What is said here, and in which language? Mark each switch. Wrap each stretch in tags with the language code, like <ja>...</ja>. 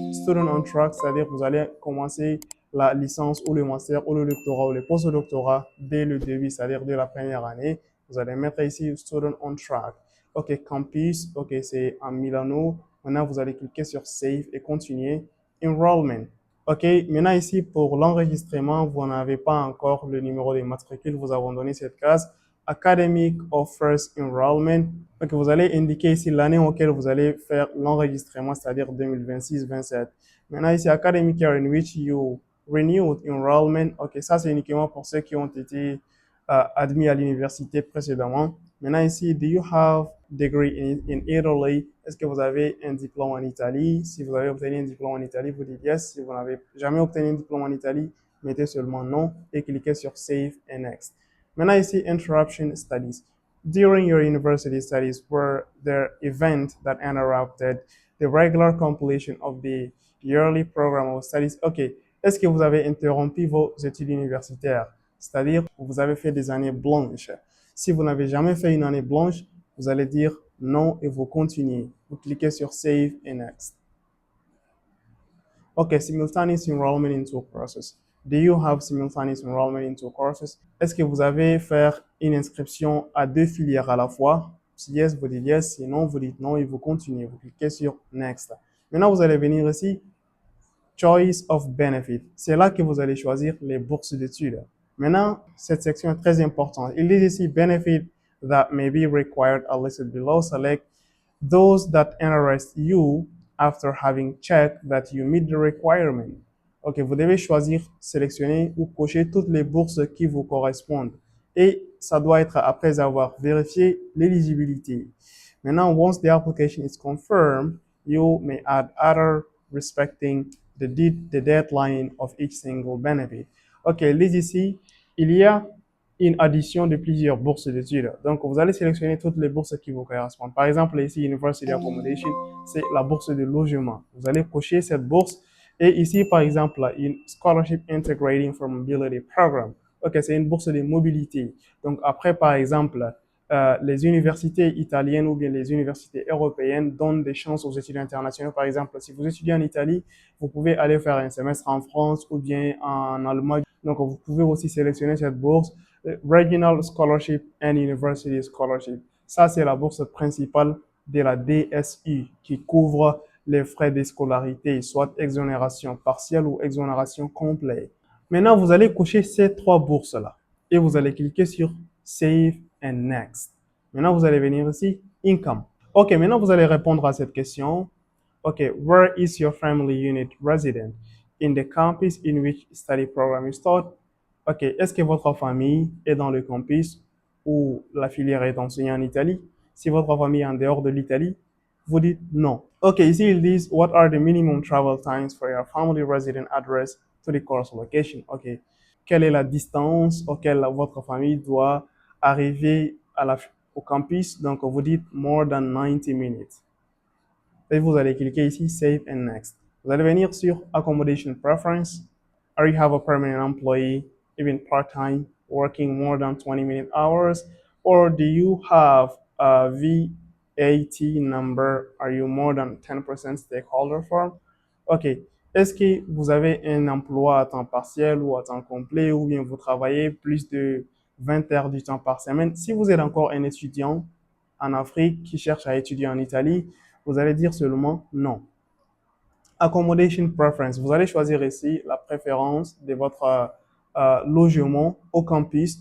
<fr>Student on track, c'est-à-dire que vous allez commencer la licence ou le master ou le doctorat ou le post-doctorat dès le début, c'est-à-dire dès la première année. Vous allez mettre ici Student on track. OK, campus, OK, c'est à Milano. Maintenant, vous allez cliquer sur Save et continuer. Enrollment. OK, maintenant ici, pour l'enregistrement, vous n'avez pas encore le numéro de matricule. Vous abandonnez cette case.</fr> <en>Academic Offers Enrollment.</en> <fr>Donc, vous allez indiquer ici l'année auquel vous allez faire l'enregistrement, c'est-à-dire 2026-27. Maintenant, ici,</fr> <en>Academic Year in which you renewed enrollment.</en> <fr>OK, ça, c'est uniquement pour ceux qui ont été admis à l'université précédemment. Maintenant, ici,</fr> <en>do you have degree in Italy?</en> <fr>Est-ce que vous avez un diplôme en Italie? Si vous avez obtenu un diplôme en Italie, vous dites yes. Si vous n'avez jamais obtenu un diplôme en Italie, mettez seulement non et cliquez sur Save and Next. Maintenant ici, interruption studies.</fr> <en>During your university studies, were there events that interrupted the regular completion of the yearly program of studies? OK.</en> <fr>Est-ce que vous avez interrompu vos études universitaires? C'est-à-dire, vous avez fait des années blanches. Si vous n'avez jamais fait une année blanche, vous allez dire non et vous continuez. Vous cliquez sur Save and Next.</fr> <en>OK, simultaneous enrollment into courses. Do you have simultaneous enrollment into courses?</en> <fr>Est-ce que vous avez fait une inscription à deux filières à la fois? Si yes, vous dites yes. Sinon, vous dites non et vous continuez. Vous cliquez sur Next. Maintenant, vous allez venir ici, Choice of Benefit. C'est là que vous allez choisir les bourses d'études. Maintenant, cette section est très importante. Il dit ici,</fr> <en>Benefit that may be required are listed below. Select those that interest you after having checked that you meet the requirement.</en> <fr>OK, vous devez choisir, sélectionner ou cocher toutes les bourses qui vous correspondent. Et ça doit être après avoir vérifié l'éligibilité. Maintenant,</fr> <en>once the application is confirmed, You may add other respecting the deadline of each single benefit.</en> <fr>OK, lise ici, il y a une addition de plusieurs bourses d'études. Donc, vous allez sélectionner toutes les bourses qui vous correspondent. Par exemple, ici, University Accommodation, c'est la bourse de logement. Vous allez cocher cette bourse. Et ici, par exemple, une Scholarship Integrating for Mobility Program. OK, c'est une bourse de mobilité. Donc, après, par exemple, les universités italiennes ou bien les universités européennes donnent des chances aux étudiants internationaux. Par exemple, si vous étudiez en Italie, vous pouvez aller faire un semestre en France ou bien en Allemagne. Donc, vous pouvez aussi sélectionner cette bourse.</fr> <en>Regional Scholarship and University Scholarship.</en> <fr>Ça, c'est la bourse principale de la DSU qui couvre les frais de scolarité, soit exonération partielle ou exonération complète. Maintenant, vous allez cocher ces trois bourses-là et vous allez cliquer sur Save and Next. Maintenant, vous allez venir ici, Income. OK, maintenant, vous allez répondre à cette question.</fr> <en>OK, where is your family unit resident? In the campus in which study program is taught?</en> <fr>OK, est-ce que votre famille est dans le campus où la filière est enseignée en Italie? Si votre famille est en dehors de l'Italie, vous dites non. OK, ici ils disent</fr> <en>what are the minimum travel times for your family resident address to the course location?</en> <fr>OK, quelle est la distance auquel votre famille doit arriver au campus? Donc vous dites</fr> <en>more than 90 minutes.</en> <fr>Et vous allez cliquer ici Save and Next. Vous allez venir sur Accommodation Preference.</fr> <en>Are you have a permanent employee, even part-time, working more than 20-minute hours? Or do you have a VAT number? Are you more than 10% stakeholder firm? OK.</en> <fr>Est-ce que vous avez un emploi à temps partiel ou à temps complet ou bien vous travaillez plus de 20 heures du temps par semaine? Si vous êtes encore un étudiant en Afrique qui cherche à étudier en Italie, vous allez dire seulement non. Accommodation preference. Vous allez choisir ici la préférence de votre logement au campus.</fr>